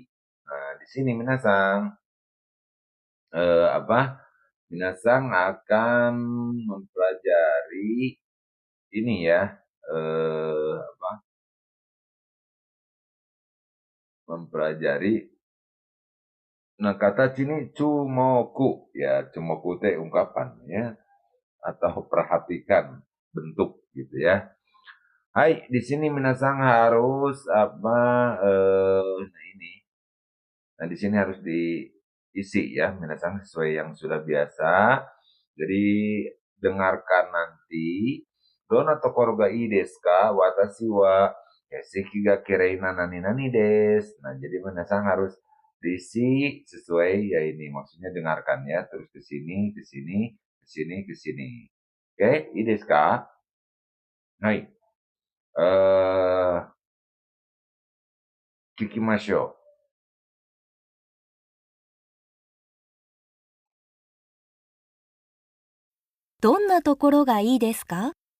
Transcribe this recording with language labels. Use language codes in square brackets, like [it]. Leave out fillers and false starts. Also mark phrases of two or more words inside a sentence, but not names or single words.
[id] Nah, di sini [ja] みなさん みなさん [id] akan mempelajari ini ya, mempelajari nah kata sini cumoku ya, cumoku teh ungkapan ya atau perhatikan bentuk gitu ya. Hai, di sini minasan harus nah ini. Nah, di sini harus diisi ya minasan sesuai yang sudah biasa. Jadi dengarkan nanti nanti, [ja] どんなところがいいですか? 私はけいせきがきれいな何々です. [id] Nah, jadi minasan harus diisi sesuai ya ini. Maksudnya dengarkan ya, terus ke sini, ke sini, ke sini, ke sini. Oke, [ja] いいですか？はい. 聞きましょう. どんなところがいいですか？